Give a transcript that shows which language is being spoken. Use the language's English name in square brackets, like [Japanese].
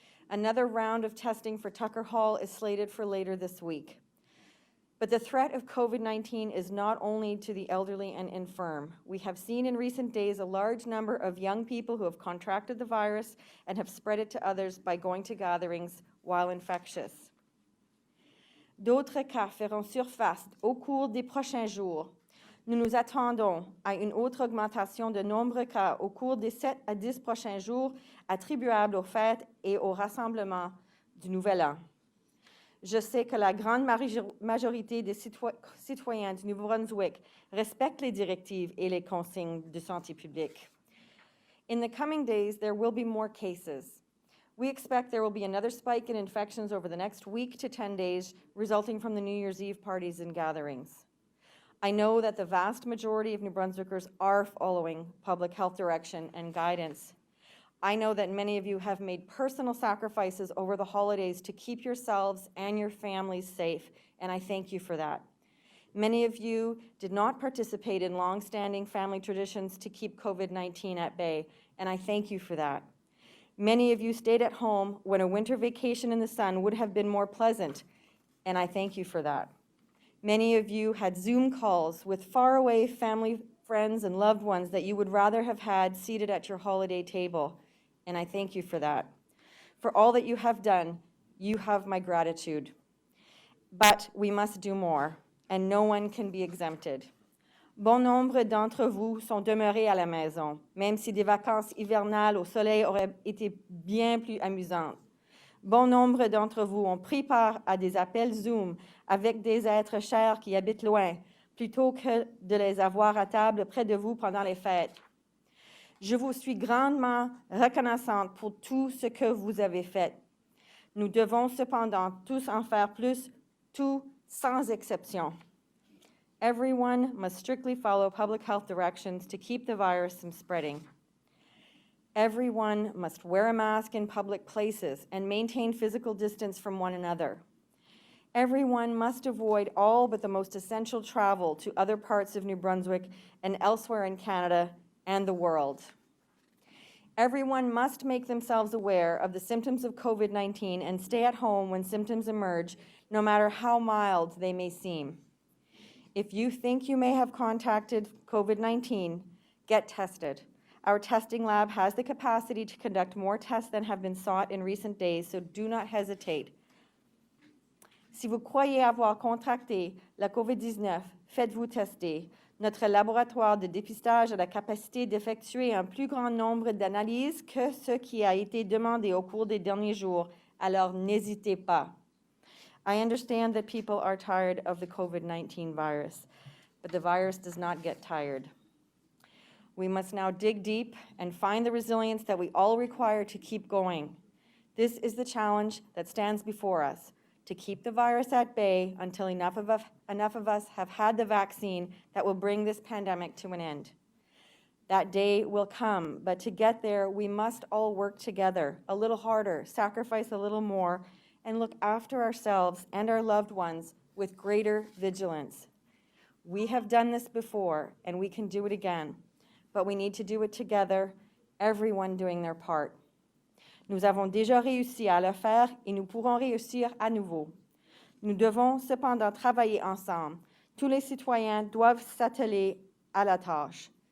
[English] Another round of testing for Tucker Hall is slated for later this week. But the threat of COVID-19 is not only to the elderly and infirm. We have seen in recent days a large number of young people who have contracted the virus and have spread it to others by going to gatherings while infectious. [French] D'autres cas feront surface au cours des prochains jours. Nous nous attendons à une autre augmentation de nombreux cas au cours des 7 à 10 prochains jours attribuables aux fêtes et au rassemblement du Nouvel An. Je sais que la grande majorité des citoyens du Nouveau-Brunswick respectent les directives et les consignes de santé publique. [English] In the coming days, there will be more cases. We expect there will be another spike in infections over the next week to 10 days, resulting from the New Year's Eve parties and gatherings. I know that the vast majority of New Brunswickers are following public health direction and guidance. I know that many of you have made personal sacrifices over the holidays to keep yourselves and your families safe, and I thank you for that. Many of you did not participate in long-standing family traditions to keep COVID-19 at bay, and I thank you for that. Many of you stayed at home when a winter vacation in the sun would have been more pleasant, and I thank you for that. Many of you had Zoom calls with faraway family, friends, and loved ones that you would rather have had seated at your holiday table, and I thank you for that. For all that you have done, you have my gratitude. But we must do more, and no one can be exempted. [French] Bon nombre d'entre vous sont demeurés à la maison, même si des vacances hivernales au soleil auraient été bien plus amusantes. Bon nombre d'entre vous ont pris part à des appels Zoom avec des êtres chers qui habitent loin, plutôt que de les avoir à table près de vous pendant les fêtes. Je vous suis grandement reconnaissante pour tout ce que vous avez fait. Nous devons cependant tous en faire plus, tout sans exception. [English] Everyone must strictly follow public health directions to keep the virus from spreading. Everyone must wear a mask in public places and maintain physical distance from one another. Everyone must avoid all but the most essential travel to other parts of New Brunswick and elsewhere in Canada and the world. Everyone must make themselves aware of the symptoms of COVID-19 and stay at home when symptoms emerge, no matter how mild they may seem. If you think you may have contacted COVID-19, get tested. Our testing lab has the capacity to conduct more tests than have been sought in recent days, so do not hesitate. [French] Si vous croyez avoir contracté la COVID-19, faites-vous tester. Notre laboratoire de dépistage a la capacité d'effectuer un plus grand nombre d'analyses que ce qui a été demandé au cours des derniers jours, alors n'hésitez pas. [English] I understand that people are tired of the COVID-19 virus, but the virus does not get tired. We must now dig deep and find the resilience that we all require to keep going. This is the challenge that stands before us, to keep the virus at bay until enough of us have had the vaccine that will bring this pandemic to an end. That day will come, but to get there, we must all work together, a little harder, sacrifice a little more, and look after ourselves and our loved ones with greater vigilance. We have done this before, and we can do it again, but we need to do it together, everyone doing their part. [French] Nous avons déjà réussi à le faire et nous pourrons réussir à nouveau. Nous devons cependant travailler ensemble. Tous les citoyens doivent s'atteler à la tâche.